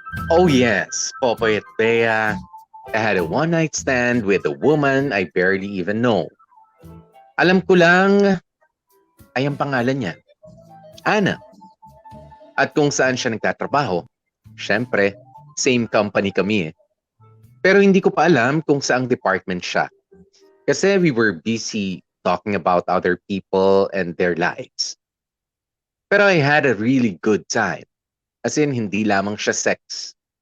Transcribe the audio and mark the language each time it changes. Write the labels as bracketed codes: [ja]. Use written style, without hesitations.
[en] Oh yes, Popoy at Bea. I had a one-night stand with a woman I barely even know. [tl] Alam ko lang ay ang pangalan niya, Anna. At kung saan siya nagtatrabaho, syempre, [en] same company [tl] kami eh. Pero hindi ko pa alam kung saang department siya. [en] Kasi we were busy talking about other people and their lives. Pero I had a really good time. [tl] As in, hindi lamang siya sex.